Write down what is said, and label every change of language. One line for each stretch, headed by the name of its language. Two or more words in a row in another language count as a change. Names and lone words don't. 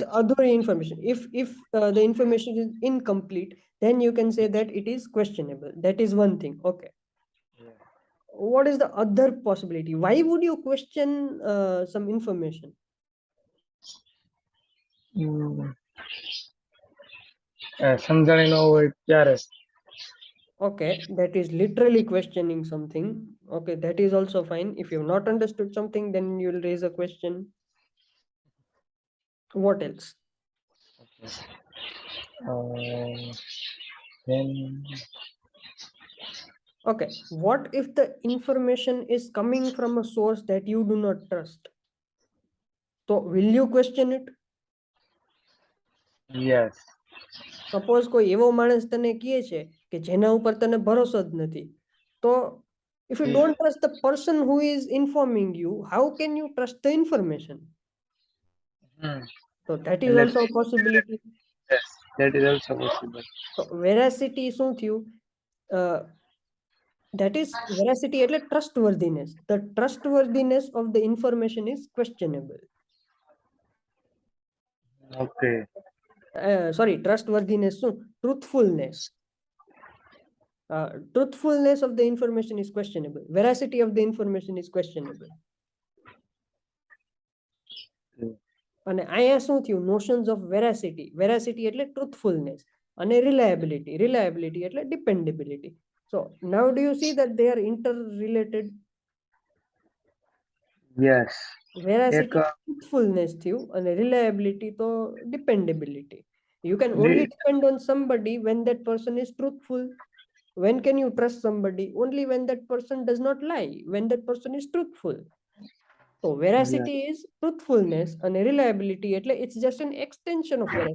Gujarati: અધૂરી information.
English: If the information is incomplete, then you can say that it is questionable. That is one thing. Okay. What is the other possibility? Why would you question some information?
Gujarati: સમજણી ન હોય ત્યારે.
English: Okay, that is literally questioning something. Okay, that is also fine. If you've not understood something, then you'll raise a question. What else? Then okay, what if the information is coming from a source that you do not trust? So will you question it? Yes. Suppose
Gujarati: કોઈ એવો માણસ તને કહે છે કે જેના ઉપર તને ભરોસો જ નથી, તો
English: if you don't trust the person who is informing you, how can you trust the information? So that is also a possibility. Yes, that is also possible. So veracity
Gujarati: શું થયું?
English: That is veracity એટલે trustworthiness. The trustworthiness of the information is questionable. Okay. Sorry, trustworthiness શું? Truthfulness. Truthfulness of the information is questionable. Veracity of the information is questionable.
Gujarati: અને અહીંયા શું થયું?
English: Notions of veracity. Veracity એટલે truthfulness અને reliability એટલે dependability. So now do you see that they are interrelated? Yes. Veracity truthfulness
Gujarati: થયું અને
English: reliability તો dependability. You can only depend on somebody when that person is truthful. When can you trust somebody? Only when that person does not lie, when that person is truthful. So veracity is truthfulness and reliability it's just an extension of veracity.